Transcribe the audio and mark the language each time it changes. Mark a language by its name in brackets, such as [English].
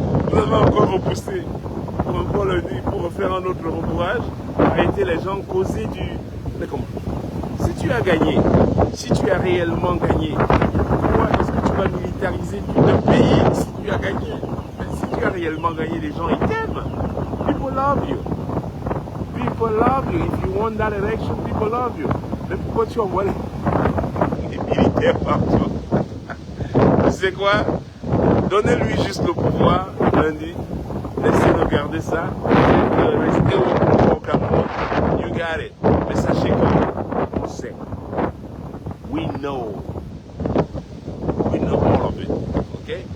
[French] Vous avez encore repoussé pour encore le dire, pour refaire un autre rembourrage, arrêter les gens, causer du. Mais comment? Si tu as gagné, si tu as réellement gagné, pourquoi est-ce que tu vas militariser tout un pays si tu as gagné? Mais si tu as réellement gagné, les gens ils t'aiment. [English] People love you. People love you. If you won that election, people love you. [French] Mais pourquoi tu envoies les militaires partout? Tu sais quoi? Donnez-lui juste le pouvoir lundi. Laissez-le garder ça. Restez au Cameroun. [English] You got it. [French] Mais sachez que on sait. [English] We know all of it. Ok?